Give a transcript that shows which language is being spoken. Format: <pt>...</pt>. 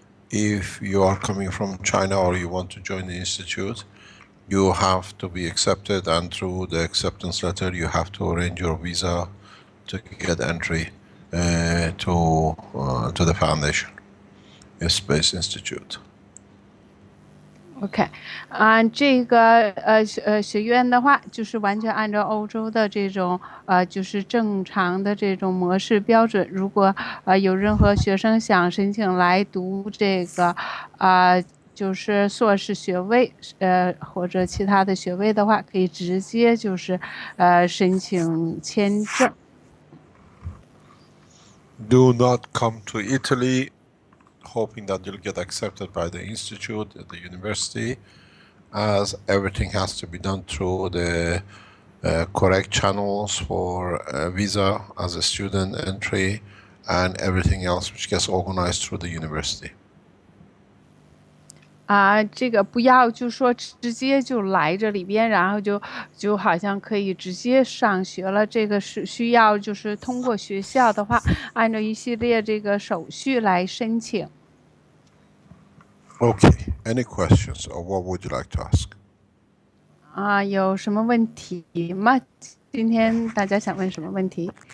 <en>If you are coming from China or you want to join the institute, you have to be accepted, and through the acceptance letter you have to arrange your visa to get entry to the foundation, a space institute.</en> <zh>OK，这个学院的话，就是完全按照欧洲的这种就是正常的这种模式标准。如果有任何学生想申请来读这个就是硕士学位，或者其他的学位的话，可以直接就是申请签证。</zh> <en>Do not come to Italy hoping that you'll get accepted by the institute, the university, as everything has to be done through the correct channels for visa as a student entry and everything else which gets organized through the university.</en> <zh>这个不要就说直接就来这里边，然后就好像可以直接上学了。这个是需要就是通过学校的话，按照一系列这个手续来申请。</zh> <en>Okay, any questions or what would you like to ask?</en> <zh>有什么问题吗？今天大家想问什么问题？</zh>